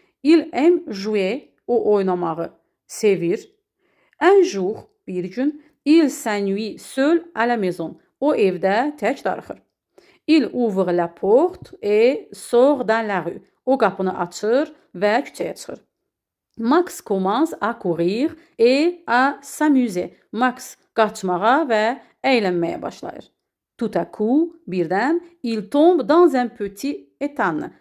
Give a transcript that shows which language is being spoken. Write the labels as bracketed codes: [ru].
[fr] Il aime jouer, [az] o oynamağı sevir. [fr] Un jour, [az] bir gün, [fr] il s'ennuie seul à la maison, [az] o evdə tək darıxır. [fr] Il ouvre la porte et sort dans la rue, [az] o qapını açır və küçəyə çıxır. [fr] Max commence à courir et à s'amuser. [az] Max qaçmağa və əylənməyə başlayır. [fr] Tout à coup, [az] birdən, [fr] il tombe dans un petit étang.